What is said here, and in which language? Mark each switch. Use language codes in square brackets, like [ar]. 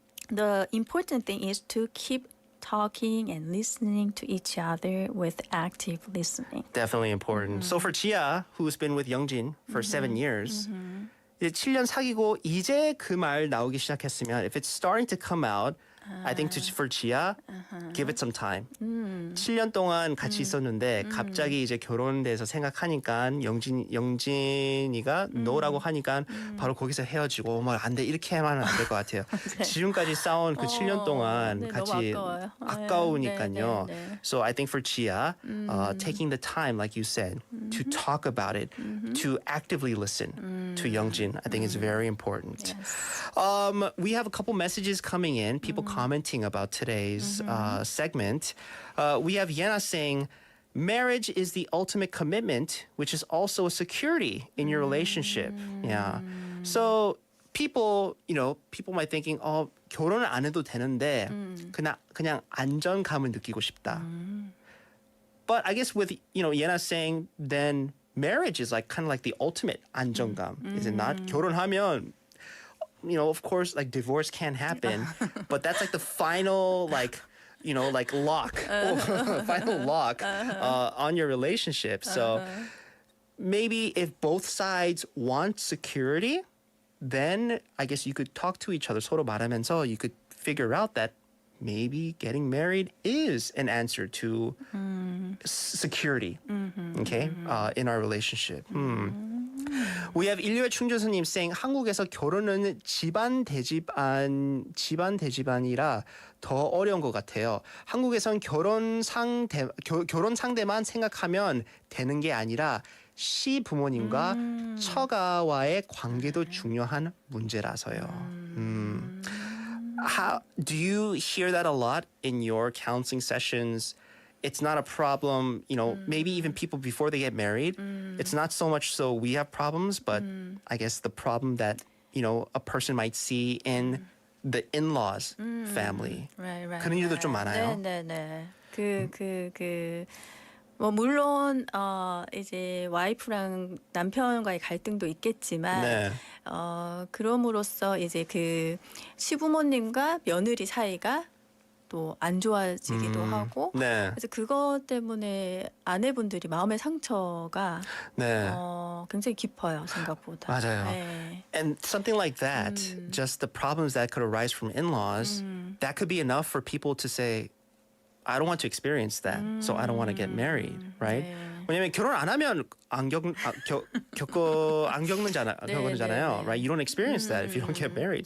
[en] The important thing is to keep talking and listening to each other with active listening. Definitely important. So for Chia, who's been with Youngjin for 7 years, [ko] 이제 7년 사귀고 이제 그 말 나오기 시작했으면 [en] if it's starting to come out, I think for Chia, give it some time. [ko] 7년 동안 같이 있었는데 갑자기 이제 결혼돼서 생각하니까 영진이가 no라고 하니까 바로 거기서 헤어지고 뭐 안 돼 이렇게 하면 안 될 것 같아요. 지금까지 싸운 그 7년 동안 네, 같이 너무 아까우니까요. 네. [en] So I think for Chia, taking the time, like you said, to talk about it, to actively listen to Youngjin, I think is very important. Yes. We have a couple messages coming in, people commenting about today's segment. We have Yena saying, marriage is the ultimate commitment, which is also a security in your relationship. Yeah. So people might thinking, [ko] 결혼을 안 해도 되는데 그냥 안정감을 느끼고 싶다. [en] But I guess with Yena saying, then marriage is like kind of like the ultimate 안정감, is it not? [ko] 결혼하면 [en] of course, like divorce can happen, but that's like the final, lock, final lock on your relationship. So maybe if both sides want security, then I guess you could talk to each other, [ko] 서로 말하면서 [en] you could figure out that maybe getting married is an answer to security, okay, in our relationship. We have [ko] 인류의 충전수님 [en] saying [ko] 한국에서 결혼은 집안 대집안이라 더 어려운 것 같아요. 한국에선 결혼 상대만 생각하면 되는 게 아니라 시부모님과 처가와의 관계도 중요한 문제라서요. [en] How do you hear that a lot in your counseling sessions? It's not a problem, maybe even people before they get married. It's not so much so we have problems, but I guess the problem that, a person might see in the in-laws family. Right. [ko] 그런 일도 좀 많아요. 네. 뭐 물론 이제 와이프랑 남편과의 갈등도 있겠지만 네. 그럼으로써 이제 그 시부모님과 며느리 사이가 또 안 좋아지기도 하고 네. 그래서 그것 때문에 아내분들이 마음의 상처가 네. 굉장히 깊어요 생각보다. 맞아요. 네. [en] And something like that, just the problems that could arise from in-laws, that could be enough for people to say, I don't want to experience that, so I don't want to get married, right? [ko] 네. 왜냐면 결혼 안 하면 안 겪는잖아요, [en] right? You don't experience that if you don't get married.